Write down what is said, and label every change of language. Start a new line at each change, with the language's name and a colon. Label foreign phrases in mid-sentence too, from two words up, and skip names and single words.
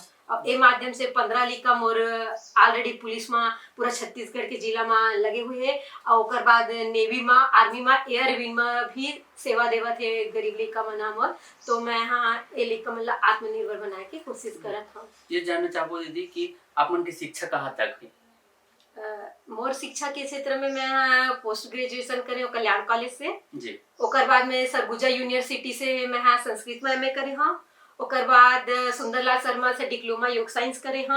Chhattisgarhi: अब ए माध्यम से 15 लइका मोर ऑलरेडी पुलिस में पूरा छत्तीसगढ़ के जिला में लगे हुए है और ओकर बाद नेवी में, आर्मी में, एयरविंग में भी सेवा देवत है गरीब लइका मन मोर। तो मैं हाँ ए लइका मन ला आत्मनिर्भर बनाए के कोशिश करत हूँ। ये जानना चाहबो दीदी कि आप मन की शिक्षा कहाँ तक है? मोर शिक्षा के क्षेत्र में मैं
English: post graduation
Chhattisgarhi: करे कल्याण कॉलेज से जी। ओकर बाद में सरगुजा यूनिवर्सिटी से मैं हाँ संस्कृत में एमए करे हाँ। ओकर बाद सुंदरलाल शर्मा से डिप्लोमा योग साइंस करे हाँ।